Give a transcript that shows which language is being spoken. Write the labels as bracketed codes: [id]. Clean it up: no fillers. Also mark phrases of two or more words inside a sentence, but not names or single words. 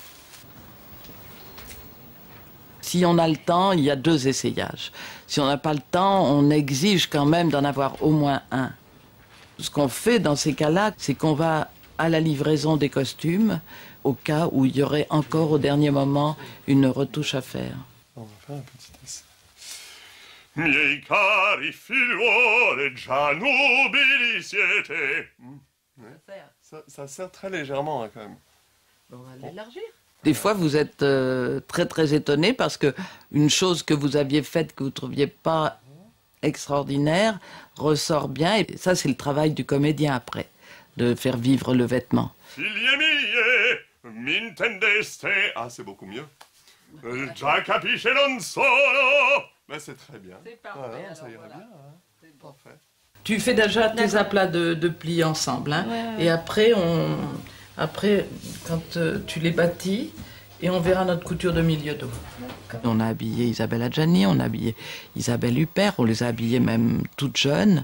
[fr] Si on a le temps, il y a 2 essayages. Si on n'a pas le temps, on exige quand même d'en avoir au moins un. Ce qu'on fait dans ces cas-là, c'est qu'on va à la livraison des costumes, au cas où il y aurait encore au dernier moment une retouche à faire. On va faire un petit essai. [it] Miei cari figliuoli, già nubili siete. [fr] Ça serre très légèrement hein, quand même. On va l'élargir. Des fois, vous êtes très très étonné parce que une chose que vous aviez faite que vous ne trouviez pas extraordinaire ressort bien. Et ça, c'est le travail du comédien après, de faire vivre le vêtement. [it] Figlie mie, m'intendeste? [fr] Ah, c'est beaucoup mieux. [it] Già capisce non solo. [fr] Ben, c'est très bien. C'est parfait. Ça irait bien. Hein. C'est parfait. Tu fais déjà tes aplats de plis ensemble, hein. Ouais. Et après, quand tu les bâtis, et on verra notre couture de milieu dos. On a habillé Isabelle Adjani, on a habillé Isabelle Huppert, on les a habillées même toutes jeunes.